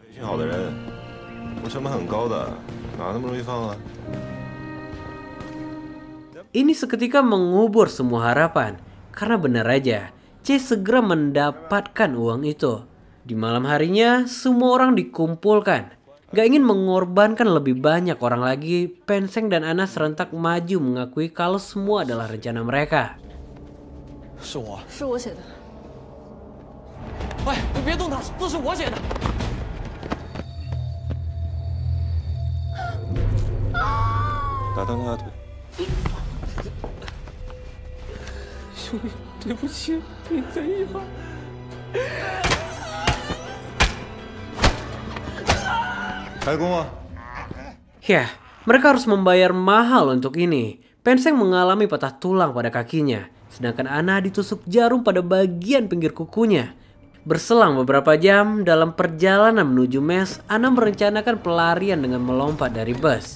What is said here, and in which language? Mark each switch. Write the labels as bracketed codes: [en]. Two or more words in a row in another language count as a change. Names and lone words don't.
[id] Ini seketika mengubur semua harapan. Karena benar aja, C segera mendapatkan uang itu. Di malam harinya, semua orang dikumpulkan. Gak ingin mengorbankan lebih banyak orang lagi, Pen Sheng dan Anna serentak maju mengakui kalau semua adalah rencana mereka. [zh] 是我，是我写的。哎，你别动他，字是我写的。打断他的腿。兄弟，对不起，你在意吗？开工啊！ [id] Ya, mereka harus membayar mahal untuk ini. Pen Sheng mengalami patah tulang pada kakinya, sedangkan Anna ditusuk jarum pada bagian pinggir kukunya. Berselang beberapa jam dalam perjalanan menuju mes, Anna merencanakan pelarian dengan melompat dari bus.